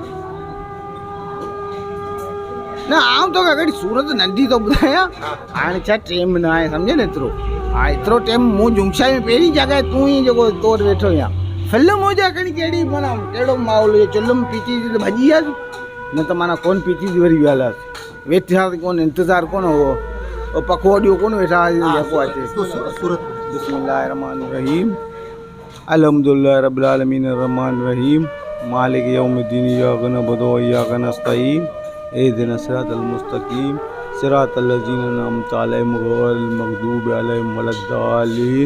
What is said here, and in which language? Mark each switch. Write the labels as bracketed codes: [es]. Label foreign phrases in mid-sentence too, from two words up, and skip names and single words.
[sd] न आऊं तोखे हिकिड़ी सूरत नंढी थो ॿुधायां हाणे छा टाइम न आहे सम्झे न एतिरो हा एतिरो टाइम मूं जुमशाई में पहिरीं जॻह तूं ई जेको तोड़ वेठो आहियां फिल्म हुजे हिकिड़ी कहिड़ी माना कहिड़ो माहौल हुजे चुल्लम पीती त भॼी वियासीं न त माना कोन पीती वरी वियासीं वेठासीं कोन इंतज़ारु कोन हो पकोड़ियूं कोन वेठा जेको अचे सूरत [ar] بسم الله الرحمن الرحيم الحمد لله رب العالمين الرحمن الرحيم مالك يوم الدين إياك نعبد وإياك نستعين اهدنا الصراط المستقيم صراط الذين أنعمت عليهم غير المغضوب عليهم ولا الضالين